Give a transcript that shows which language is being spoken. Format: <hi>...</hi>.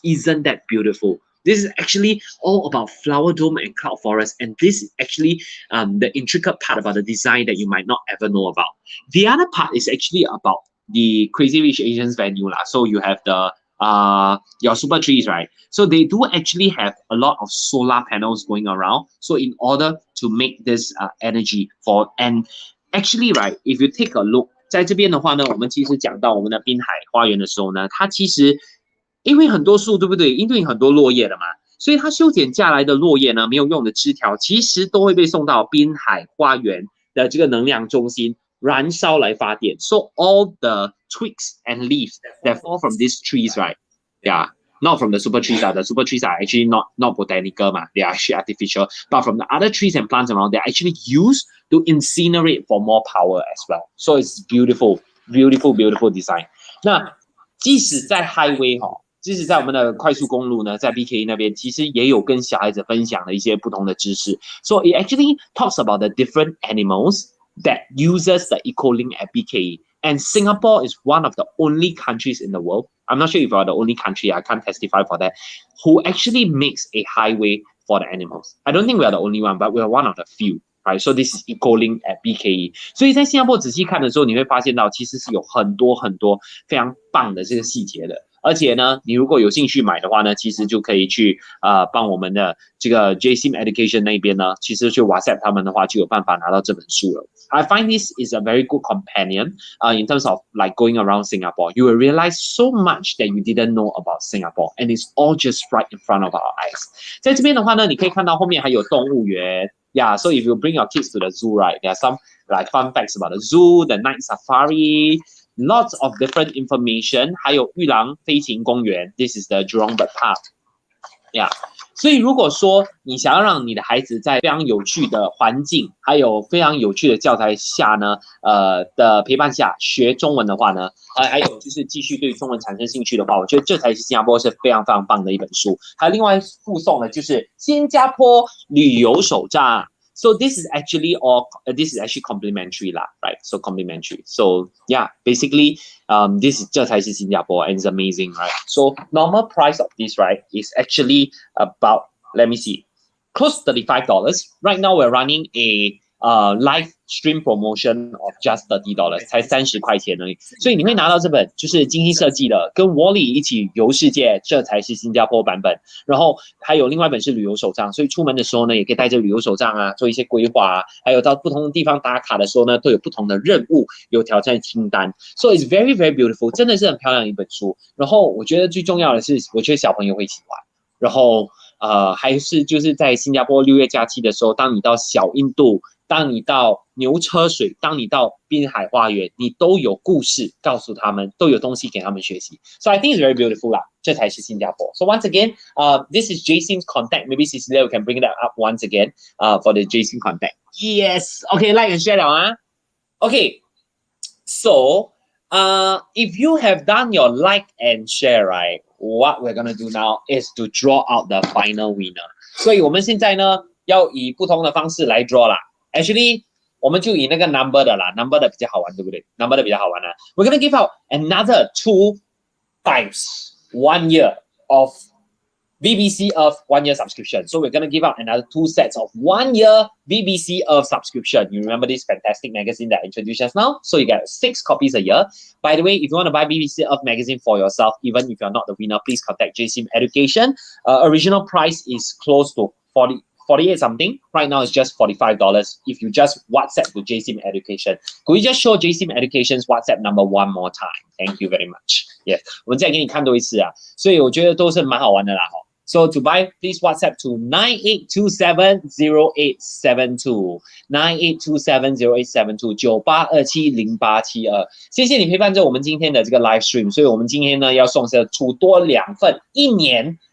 <en>Isn't that beautiful? This is actually all about flower dome and cloud forest, and this is actually the intricate part about the design that you might not ever know about. The other part is actually about the Crazy Rich Asians venue lah. So you have the your super trees, right? So they do actually have a lot of solar panels going around. So in order to make this energy for and actually right, if you take a look，</en> <zh>在这边的话呢，我们其实讲到我们的滨海花园的时候呢，它其实因为很多树，对不对？因为很多落叶了嘛，所以它修剪下来的落叶呢，没有用的枝条，其实都会被送到滨海花园的这个能量中心燃烧来发电。</zh> <en>So all the twigs and leaves that fall from these trees, right? Yeah, not from the super trees. The super trees are actually not botanical, they are actually artificial. But from the other trees and plants around, they're actually used to incinerate for more power as well. So it's beautiful, beautiful, beautiful design.</en> <zh>那即使在 highway 即使在我们的快速公路呢，在 BKE 那边，其实也有跟小孩子分享的一些不同的知识。</zh> <en>So it actually talks about the different animals that uses the EcoLink at BKE. And Singapore is one of the only countries in the world. I'm not sure if you are the only country, I can't testify for that, who actually makes a highway for the animals. I don't think we are the only one, but we are one of the few. Right, so this is EcoLink at BKE.</en> <zh>所以在新加坡仔细看的时候，你会发现到其实是有很多很多非常棒的这个细节的。而且呢，你如果有兴趣买的话呢，其实就可以去帮我们的这个 Jsim Education 那边呢，其实去 WhatsApp 他们的话，就有办法拿到这本书了。</zh> <en>I find this is a very good companion in terms of like going around Singapore. You will realize so much that you didn't know about Singapore, and it's all just right in front of our eyes.</en> <zh>在这边的话呢，你可以看到后面还有动物园。</zh> <en>Yeah, so if you bring your kids to the zoo, right, there are some like fun facts about the zoo, the night safari, lots of different information.</en> <zh>还有玉郎飞行公园</zh> <en>，this is the Jurong Bird Park. Yeah.</en> <zh>所以如果说你想要让你的孩子在非常有趣的环境，还有非常有趣的教材下呢，的陪伴下学中文的话呢，还有就是继续对中文产生兴趣的话，我觉得这才是新加坡是非常非常棒的一本书。还有另外附送的就是新加坡旅游手账。</zh> <en>So this is actually complimentary lah, right? So complimentary. So yeah, basically,这才是新加坡 and it's amazing, right? So normal price of this, right, is actually about, let me see, close to $35. Right now we're running a live stream promotion of just $30，</en> <zh>才30块钱而已。所以你会拿到这本就是精心设计的，跟 Wally 一起游世界，这才是新加坡版本。然后还有另外一本是旅游手账，所以出门的时候呢，也可以带着旅游手账啊，做一些规划啊。还有到不同的地方打卡的时候呢，都有不同的任务，有挑战清单。</zh> <en>So it's very very beautiful，</en> <zh>真的是很漂亮的一本书。然后我觉得最重要的是，我觉得小朋友会喜欢。然后还是就是在新加坡6月假期的时候，当你到小印度。当你到牛车水，当你到滨海花园，你都有故事告诉他们，都有东西给他们学习。</zh> <en>So I think it's very beautiful 啦，这才是新加坡。 So once again, this is Jsim's contact. Maybe Cecilia we can bring that up once again, for the Jsim contact. Yes. Okay, like and share 了啊。 Okay. So, if you have done your like and share, right? What we're gonna do now is to draw out the final winner.</en> <zh>所以我们现在呢，要以不同的方式来 draw 啦。 Actually, 我们就以那个 number 的啦 ，number 的比较好玩，对不对 ？number 的比较好玩啊。</zh> <en>We're gonna give out another 2 times 1 year of BBC Earth 1 year subscription. So we're gonna give out another 2 sets of 1 year BBC Earth subscription. You remember this fantastic magazine that I introduced just now? So you get 6 copies a year. By the way, if you want to buy BBC Earth magazine for yourself, even if you're not the winner, please contact Jsim Education. Original price is close to 48 something. Right now it's just $45 if you just WhatsApp to Jsim Education. Could you just show Jsim Education's WhatsApp number one more time? Thank you very much.</en> <zh>Yes, 我们再给你看多一次啊，所以我觉得都是蛮好玩的啦哈。</zh> <en>So to buy, please WhatsApp to 98270872 98270872 98270872。</en> <zh>谢谢你陪伴着我们今天的这个 live stream。所以我们今天呢要送出多2份1年。</zh>